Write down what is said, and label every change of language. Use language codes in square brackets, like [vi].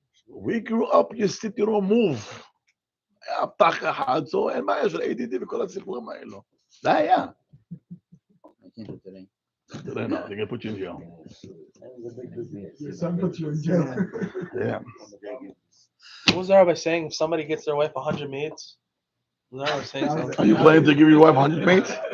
[en] We grew up, you sit, you don't move. [he] היה פתח אחד, [en] so [he] אין בעיה של ADD וכל הסיפורים האלו. זה היה. [en] Today, no, they're gonna put you in jail. Your son puts you in jail. Yeah. What was the rabbi saying? If somebody gets their wife 100 maids, was the rabbi saying something? Are you planning to give your wife 100 mates?